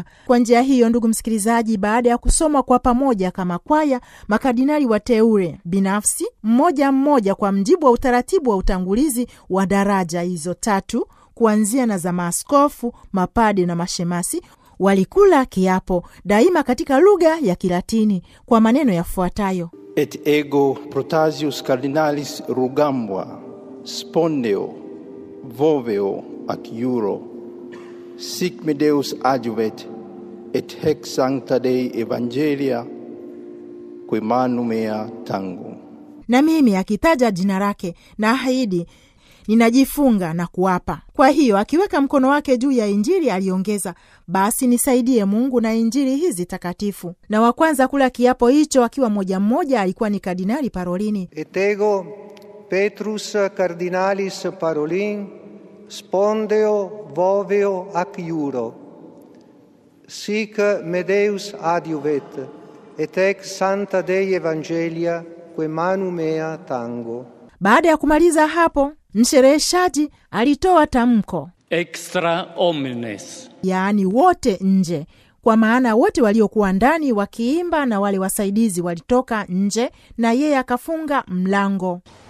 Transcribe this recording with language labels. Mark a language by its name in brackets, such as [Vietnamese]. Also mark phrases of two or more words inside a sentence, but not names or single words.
[Swahili] Kwa njia hiyo, ndugu msikilizaji, baada ya kusoma kwa pamoja kama kwaya makardinali wateule binafsi mmoja mmoja kwa mjibu wa utaratibu wa utangulizi wa daraja hizo tatu, kuanzia na za maaskofu, mapade na mashemasi, walikula kiapo daima katika lugha ya Kilatini kwa maneno yafuatayo: [Latin] Et ego protasius cardinalis rugambua spondeo voveo ac iuro sic me Deus adjuvet et hec sancta Dei evangelia quae manu mea tango. [Swahili] Na mimi akitaja jina lake na ahidi ninajifunga na kuapa. Kwa hiyo akiweka mkono wake juu ya Injili aliongeza, basi nisaidie Mungu na Injili hizi takatifu. Na wa kwanza kula kiapo hicho akiwa mmoja alikuwa ni Kardinali Parolini. [Latin] Et ego Petrus cardinalis Parolin spondeo voveo ac iuro sic me Deus adjuvet et ec sancta Dei evangelia quae manu mea tango. [Swahili] Baada ya kumaliza hapo, mshereheshaji alitoa tamko [Latin] extra omnes, [Swahili] yaani wote nje, kwa maana wote waliokuwa ndani wakiimba na wale wasaidizi walitoka nje, na yeye akafunga mlango.